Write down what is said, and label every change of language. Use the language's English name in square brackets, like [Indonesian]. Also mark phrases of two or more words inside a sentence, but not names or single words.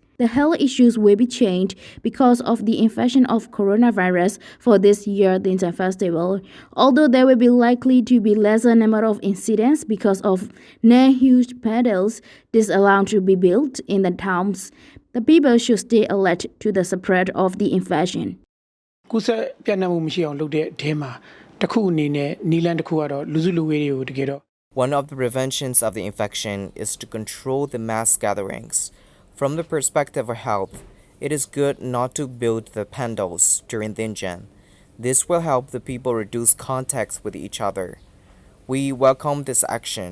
[English] The health issues will be changed because of the infection of coronavirus for this year Thingyan Festival. Although there will be likely to be lesser number of incidents because of non-huge pandals disallowed to be built in the towns, the people should stay alert to the spread of the infection. [Burmese] ကူးစက်ပြန့်နှံ့မှုမရှိအောင်လုပ်တဲ့အထဲမှာတစ်ခုအနေနဲ့နီလန်တစ်ခုကတော့လူစုလူဝေးတွေကိုတကယ်တော့ [English] One of the preventions of the infection is to control the mass gatherings. From the perspective of health, it is good not to build the pandals during Thingyan. This will help the people reduce contacts with each other. We welcome this action.